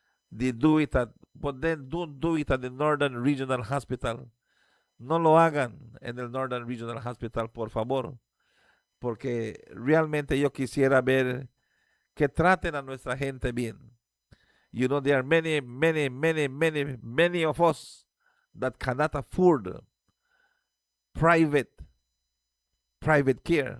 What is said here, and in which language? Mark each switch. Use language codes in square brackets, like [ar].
[en] They do it but then don't do it at the Northern Regional Hospital. [es] No lo hagan en el Northern Regional Hospital, por favor, porque realmente yo quisiera ver que traten a nuestra gente bien. [en] There are many, many, many, many, many of us that cannot afford private care.